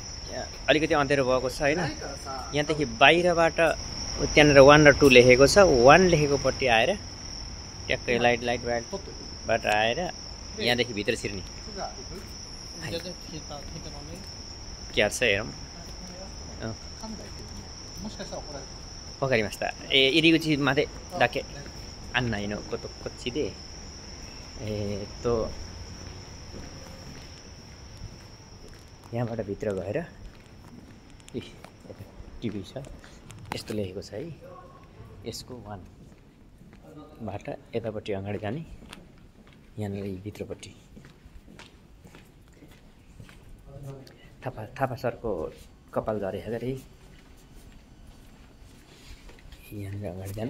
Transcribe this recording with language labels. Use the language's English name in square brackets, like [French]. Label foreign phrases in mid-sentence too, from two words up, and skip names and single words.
[Nepali] अलिकति अँध्यारो भएको छ हैन। यहाँदेखि बाहिरबाट त्यहाँनिर 1 र 2 लेखेको छ। 1 लेखेकोपट्टि आएर ट्याक्कै लाइटबाट आएर यहाँदेखि भित्र छिर्ने। क्या छ हेरौँ। [Japanese] わかりました。入り口までだけ案内のこっちで、 [Nepali] यहाँबाट भित्र गएर टिभी छ यस्तो लेखेको छ है। यसको 1 बाट यतापट्टि अगाडि जाने। यहाँनिर भित्रपट्टि थापा सरको कपाल झरे गरे यहाँनिर अगाडि जाने।